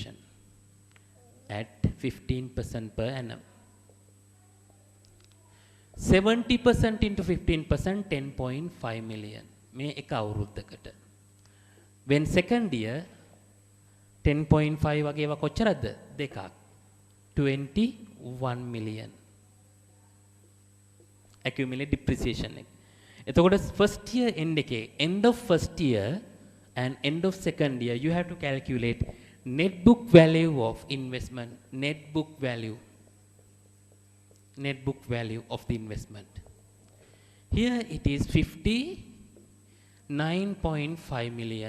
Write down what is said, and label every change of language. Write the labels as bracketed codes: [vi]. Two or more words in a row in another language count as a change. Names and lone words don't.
[en] At 15% per annum. 70% into 15%, 10.5 million. [si] මේ එක අවුරුද්දකට. [en] When second year [si] 10.5 වගේ ඒවා කොච්චරද? දෙකක්. [en] 21 million. Accumulated depreciation එක. එතකොට first year end එකේ end of first year and end of second year you have to calculate net book value of investment, net book value of the investment. Here it is 59.5 million.